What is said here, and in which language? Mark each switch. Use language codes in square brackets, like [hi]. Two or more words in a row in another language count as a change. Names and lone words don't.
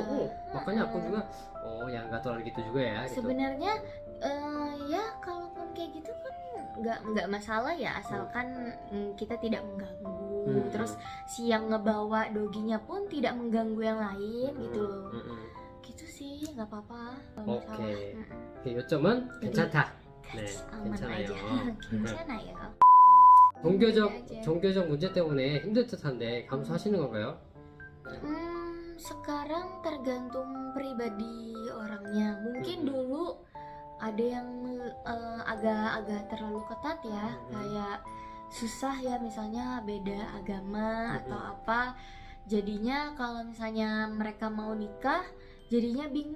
[id] Makanya aku juga ya nggak terlalu gitu juga ya gitu. Sebenarnya ya kalaupun kayak gitu kan nggak masalah ya, asalkan kita tidak mengganggu. Terus si yang ngebawa doginya pun tidak mengganggu yang lain gitu loh. Gitu sih, nggak apa-apa. Oke. [ko] 요점은 괜찮다. 네, [id] aman [ko] 괜찮아요. aja. 괜찮아요. 종교적 문제 때문에 힘들 듯한데 감수하시는 건가요? [id] Sekarang tergantung pribadi orangnya. Mungkin dulu ada yang agak terlalu ketat ya, kayak susah ya, misalnya beda agama atau apa. Jadinya kalau misalnya mereka mau nikah, jadinya bingung.